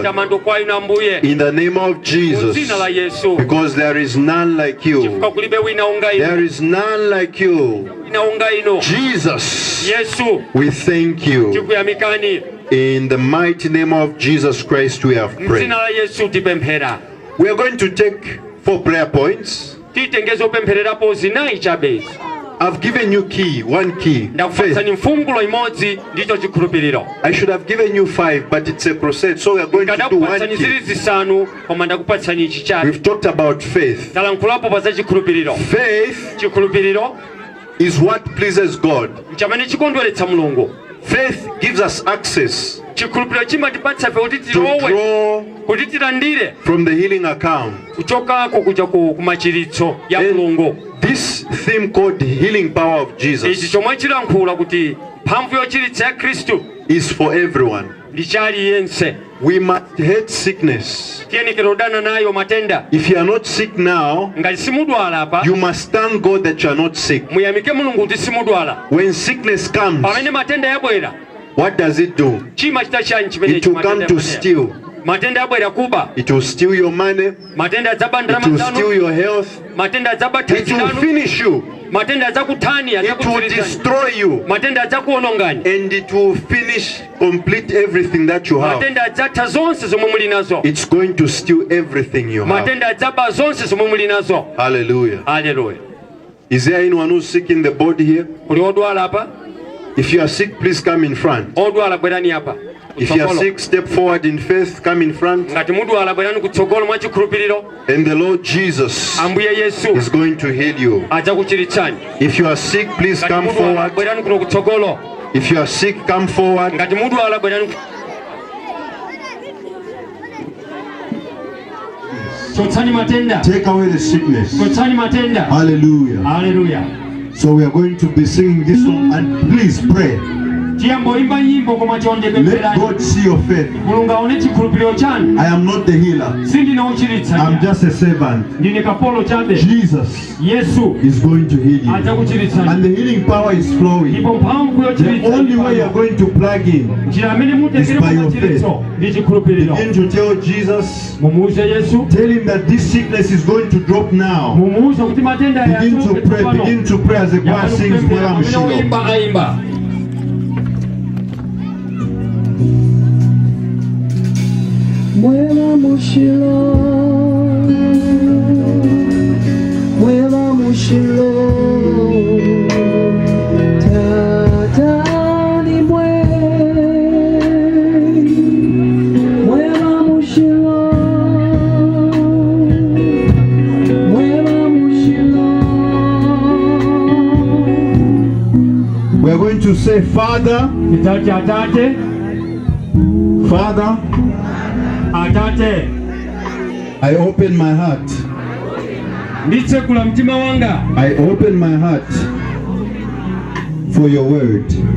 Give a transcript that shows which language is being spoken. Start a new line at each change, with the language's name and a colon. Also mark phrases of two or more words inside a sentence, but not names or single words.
Nyanja: matamando kwa inu Ambuye,
English: In the name of
Nyanja: mu
English: Jesus.
Nyanja: dzina la Yesu,
English: Because there is none like
Nyanja: chifukwa
English: you.
Nyanja: kulibe wina unga
English: There
Nyanja: inu,
English: is none like you.
Nyanja: wina unga inu.
English: Jesus,
Nyanja: Yesu,
English: we thank you.
Nyanja: tikuyamikani,
English: In the mighty name of Jesus Christ, we have prayed.
Nyanja: mdzina la Yesu tipemphera.
English: We are going to take 4 prayer points.
Nyanja: Titengeza opemphererapo zinayi chabe.
English: I've given you one key,
Nyanja: Ndakupatsani
English: faith.
Nyanja: mfungulo imodzi ndicho chikhulupiriro.
English: I should have given you 5, but it's a crusade, so we are going to do 1
Nyanja: Ndakupatsani zili
English: key.
Nyanja: zisanu, koma ndakupatsani ichi chabe.
English: We've talked about faith.
Nyanja: Talankhulapo pa za chikhulupiriro.
English: Faith
Nyanja: Chikhulupiriro
English: is what pleases God.
Nyanja: nchamene chikondweretsa mulungu.
English: Faith gives us access
Nyanja: Chikhulupiriro chimatipatsa fe kuti
English: to
Nyanja: tilowe,
English: draw
Nyanja: kuti tilandire
English: from the healing account.
Nyanja: kuchokako kuja ku machiritso ya mulungu.
English: This theme called healing power of
Nyanja: Ichi
English: Jesus
Nyanja: chomwe chilankhula kuti mphamvu yochiritsa ya Khristu
English: is for everyone.
Nyanja: ndi chali yense.
English: We must hate sickness.
Nyanja: Tiyenikera udana nayo matenda.
English: If you are not sick now,
Nyanja: Ngati simudwala apa,
English: you must thank God that you are not sick.
Nyanja: muyamike mulungu kuti simudwala.
English: When sickness comes,
Nyanja: Pamene matenda yabwera,
English: what does it do?
Nyanja: chimachita chani chimene
English: It will come to steal.
Nyanja: matenda yabwera kuba,
English: It will steal your money.
Nyanja: matenda adzaba
English: It will steal
Nyanja: ndalama
English: your health.
Nyanja: matenda adzaba
English: It will
Nyanja: thanzi
English: finish you.
Nyanja: matenda adzakuthani,
English: It will
Nyanja: adzakudzirizani,
English: destroy you.
Nyanja: matenda adzakuonongani,
English: And it will finish, complete everything that you have.
Nyanja: matenda adzatha zonse zomwe muli nazo,
English: It's going to steal everything you have.
Nyanja: matenda adzaba zonse zomwe muli nazo.
English: Hallelujah.
Nyanja: Haleluya.
English: Is there anyone who's sick in the body here?
Nyanja: Kuli odwala apa?
English: If you are sick, please come in front.
Nyanja: Odwala bwerani apa.
English: If you are
Nyanja: Kutsogolo.
English: sick, step forward in faith, come in front.
Nyanja: Ngati mudwala bwerani kutsogolo mwa chikhulupiriro,
English: And the Lord Jesus
Nyanja: Ambuye Yesu
English: is going to heal you.
Nyanja: adzakuchiritsani.
English: If you are sick, please
Nyanja: Ngati
English: come
Nyanja: mudwala
English: forward.
Nyanja: bwerani kuno kutsogolo.
English: If you are sick, come forward.
Nyanja: Ngati mudwala bwerani
English: Take away the sickness. Hallelujah. Hallelujah. So we are going to be singing this song, and please pray. Let God see your faith. I am not the healer. I'm just a servant. Jesus is going to heal you. And the healing power is flowing. The only way you are going to plug in is by your faith. Begin to tell Jesus, tell him that this sickness is going to drop now. Begin to pray as the choir sings
Bemba: Mwela Mushilo. Mwela Mushilo, Mwela Mushilo, Tata ni Mwela Mushilo, Mwela Mushilo.
English: We are going to say, Father, Father, I open my heart. I open my heart for your word.